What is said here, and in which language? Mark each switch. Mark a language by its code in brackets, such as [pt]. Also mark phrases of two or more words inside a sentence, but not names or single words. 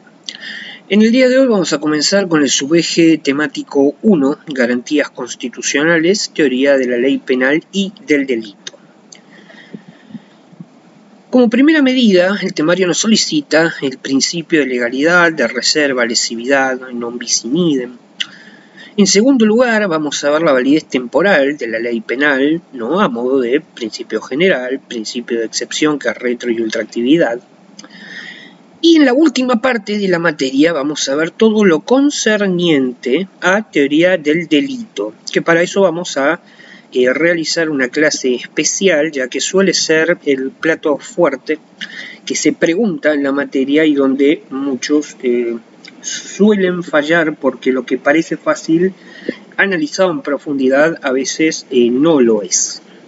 [es] En el día de hoy vamos a comenzar con el subeje temático 1, Garantías Constitucionales, Teoría de la Ley Penal y del Delito. Como primera medida, el temario nos solicita el principio de legalidad, de reserva, [la] lesividad, non bis in idem. [es] En segundo lugar, vamos a ver la validez temporal de la ley penal, ¿no? A modo de principio general, principio de excepción que es retro y ultraactividad. Y en la última parte de la materia vamos a ver todo lo concerniente a teoría del delito, que para eso vamos a realizar una clase especial, ya que suele ser el plato fuerte que se pregunta en la materia y donde muchos suelen fallar porque lo que parece fácil, analizado en profundidad, a veces no lo es.